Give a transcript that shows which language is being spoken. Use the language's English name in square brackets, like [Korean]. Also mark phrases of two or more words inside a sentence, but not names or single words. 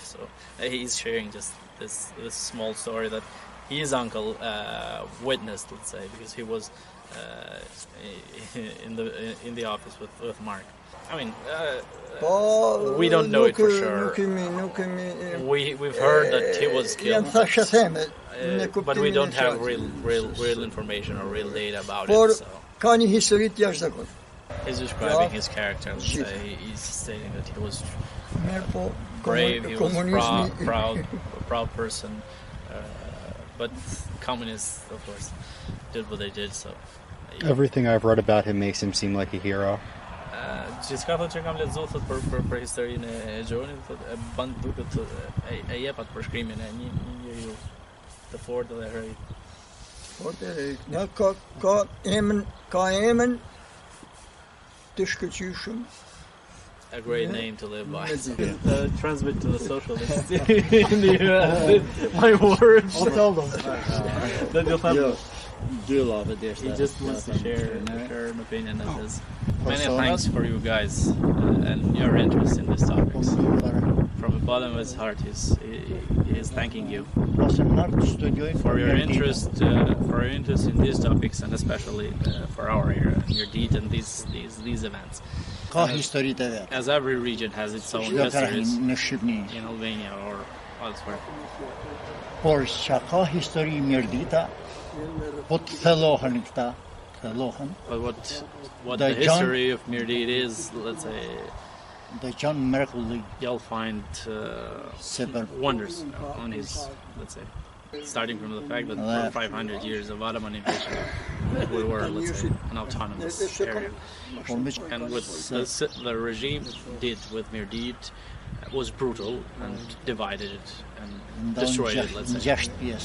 [English] So he's sharing just this small story that his uncle witnessed, let's say, because he was in the office with Mark. I mean, we don't know it for sure. We've heard that he was killed, but we don't have real information or real data about it. So كان هيستوريت يجدكم he's describing his character. Let's say he's stating that he was brave, he was proud person, but communists, of course, did what they did. So Everything I've read about him makes him seem like a hero. [Albanian] Gjithçka që kam lexuar për historinë e Johnit, e bën duket e jep atë përshkrimin e një njeriu të fortë dhe heroik. ka emën të shkëlqyshëm [English] A great name to live by. Transmit to the socialists in the US my words. I'll tell them. That you'll have Do love it, he just wants to share an opinion of his. Many thanks for you guys and your interest in these topics. From the bottom of his heart, he's thanking you for your interest in these topics, and especially for our area and your deed and these events. As every region has its own histories in Albania or elsewhere. [Albanian] Por çka histori mirdita, po të thellohen këta, [English] But what the history of Mirdit is, let's say, [Albanian] do qenë mrekulli. [English] You'll find wonders on his, let's say, starting from the fact that for 500 years of Ottoman invasion, we were, let's say, an autonomous area. And what the regime did with Mirdit was brutal and divided it and destroyed it, let's say.